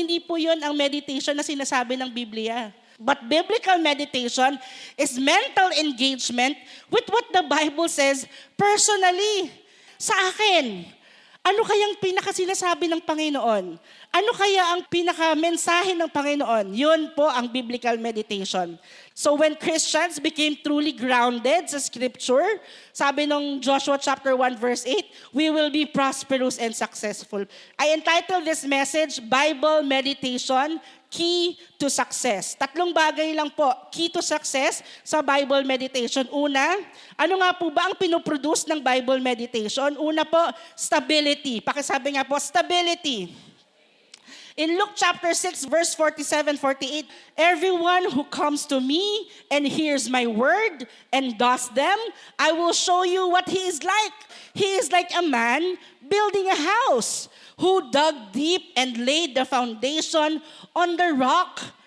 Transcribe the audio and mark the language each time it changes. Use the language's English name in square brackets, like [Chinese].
[Filipino] Hindi po yun ang meditation na sinasabi ng Biblia. [English] But biblical meditation is mental engagement with what the Bible says personally. [Filipino] Sa akin, ano kayang pinakasinasabi ng Panginoon? Ano kaya ang pinaka-mensahe ng Panginoon? Yun po ang biblical meditation. [English] So when Christians became truly grounded sa Scripture, [Filipino] sabi nung [English] Joshua chapter 1 verse 8, we will be prosperous and successful. I entitled this message, Bible Meditation, Key to Success. [Filipino] 3 bagay lang po, key to success sa Bible meditation. Una, ano nga po ba ang pinoproduce ng Bible meditation? Una po, stability. Pakisabi nga po, stability. [English] In Luke chapter 6 verse 47-48, everyone who comes to me and hears my word and does them, I will show you what he is like. He is like a man building a house who dug deep and laid the foundation on the rock.